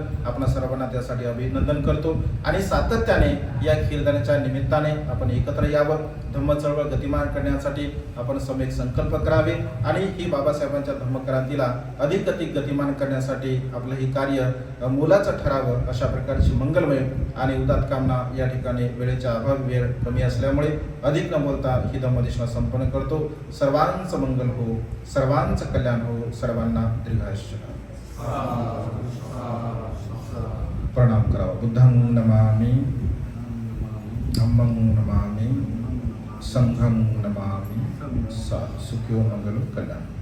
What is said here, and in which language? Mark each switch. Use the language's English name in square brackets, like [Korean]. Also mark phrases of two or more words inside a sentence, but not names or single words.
[Marathi] आपण सर्वांना त्यासाठी अभिनंदन करतो. आणि सातत्याने या खीरदानीच्या निमित्ताने आपण एकत्र यावं, धम्म चळवळ गतिमान करण्यासाठी आपण सम्यक संकल्प करावे आणि ही बाबासाहेबांच्या धम्मक्रांतीला अधिक गतिमान करण्यासाठी आपलं हे कार्य मोलाचं ठरावं, अशा प्रकारची मंगलमय आणि उदात्त कामना या ठिकाणी वेळेच्या अभावी वेळ कमी असल्यामुळे अधिक न बोलता ही धम्मदेशना संपन्न करतो. सर्वांचं मंगल हो, सर्वांचं कल्याण हो, सर्वांना दीर्घायुष्य. प्रणाम करावा. [Pali] बुद्धं नमामि, धम्मं नमामि, संघं नमामि. सुखियो मंगलो कल्याण.